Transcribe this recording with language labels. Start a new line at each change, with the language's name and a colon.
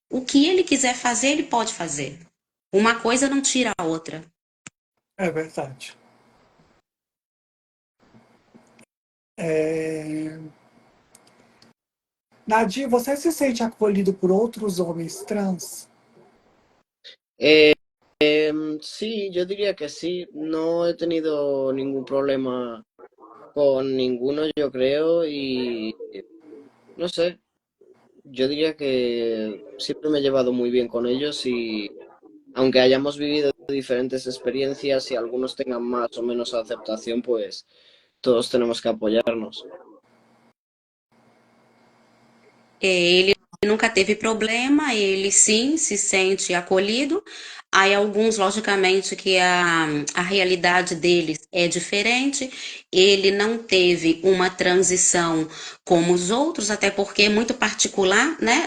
Portuguese: O que ele quiser fazer, ele pode fazer. Uma coisa não tira a outra. É verdade. É... Nadir, você se sente acolhido por outros homens trans?
Spanish: Eh, sí, yo diría que sí, no he tenido ningún problema con ninguno, yo creo, y no sé, yo diría que siempre me he llevado muy bien con ellos y aunque hayamos vivido diferentes experiencias y algunos tengan más o menos aceptación, pues todos tenemos que apoyarnos.
Portuguese: Ele nunca teve problema, ele sim se sente acolhido. Aí alguns, logicamente, que a realidade deles é diferente. Ele não teve uma transição como os outros, até porque é muito particular, né?